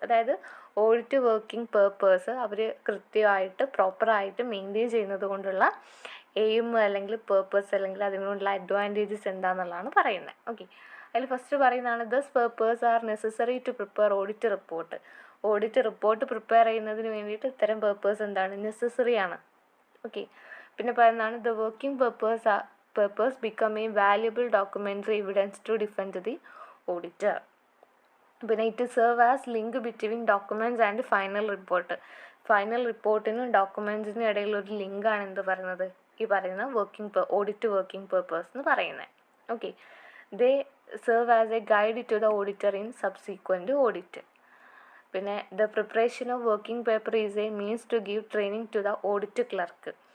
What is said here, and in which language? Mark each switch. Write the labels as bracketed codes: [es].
[ml] അതായത് audit working purpose അവർ കൃത്യമായിട്ട് പ്രോപ്പറായിട്ട് മെയിൻറ്റെയിൻ ചെയ്യുന്നത് കൊണ്ടുള്ള എയിം അല്ലെങ്കിൽ പേർപ്പസ് അല്ലെങ്കിൽ അതിനുള്ള അഡ്വാൻറ്റേജസ് എന്താണെന്നുള്ളതാണ് പറയുന്നത്. ഓക്കെ. അതിൽ ഫസ്റ്റ് പറയുന്നതാണ് [en] Thus purpose are necessary to prepare audit report. [ml] Audit report prepare ചെയ്യുന്നതിന് വേണ്ടിയിട്ട് ഇത്തരം പേർപ്പസ് എന്താണ്, നെസസറി ആണ്. ഓക്കെ. പിന്നെ പറയുന്നതാണ് [en] The working purpose become a valuable documentary evidence to defend the auditor. പിന്നെ it serve as link between documents and final report. [ml] Final റിപ്പോർട്ടിനും ഡോക്യുമെൻറ്റ്സിനും ഇടയിൽ ഒരു ലിങ്കാണ് എന്ത് പറയുന്നത്, ഈ പറയുന്ന ഓഡിറ്റ് വർക്കിംഗ് പേർപ്പസ് എന്ന് പറയുന്നത്. Okay. [en] They serve as a guide to the auditor in subsequent audit. പിന്നെ the preparation of working paper is a means to give training to the audit clerk.